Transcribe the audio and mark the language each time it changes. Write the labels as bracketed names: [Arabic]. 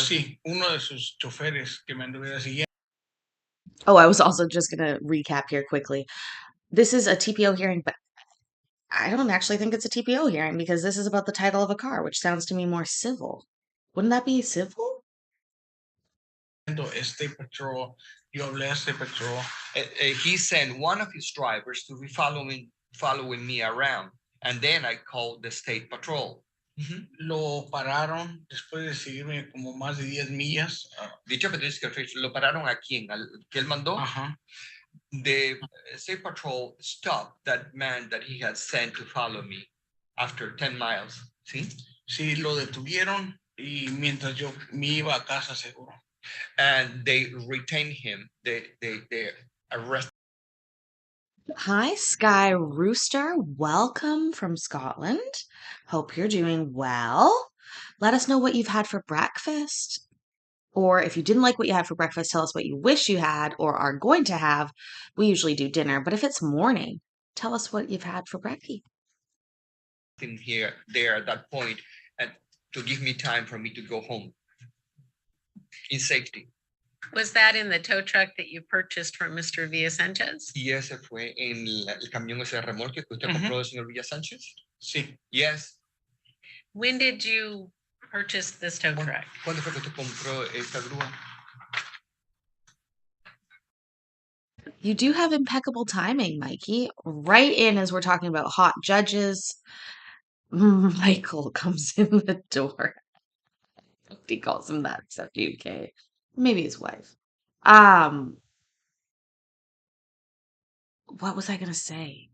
[Spanish] Sí, uno de sus choferes que me anduviera siguiendo. [English] Oh, I was also just gonna recap here quickly. This is a TPO hearing, but I don't actually think it's a TPO hearing because this is about the title of a car, which sounds to me more civil. Wouldn't that be civil? [Spanish] State Patrol, yo hablé a State Patrol. [English] He sent one of his drivers to be following me around, and then I called the State Patrol. [Spanish] Lo pararon después de seguirme como más de 10 millas. Dicho que lo pararon a quién, al que él mandó. Ajá. [English] The State Patrol stopped that man that he had sent to follow me after 10 miles. [Spanish] ¿Sí? Sí, lo detuvieron y mientras yo me iba a casa seguro. [English] And they retained him. They arrested. Hi, Sky Rooster. Welcome from Scotland. Hope you're doing well. Let us know what you've had for breakfast. Or if you didn't like what you had for breakfast, tell us what you wish you had or are going to have. We usually do dinner, but if it's morning, tell us what you've had for brekkie. There at that point, and to give me time for me to go home in safety. Was that in the tow truck that you purchased from Mr. Villa Sanchez? [Spanish] Y ese fue en el camión ese remolque que usted compró, señor Villa Sánchez. Sí. [English] Yes. When did you purchase this tow truck? [Spanish] ¿Cuándo fue que usted compró esta grúa? [English] You do have impeccable timing, Mikey. Right in as we're talking about hot judges, Michael comes in the door. He calls him that, except UK. Maybe his wife. What was I gonna say?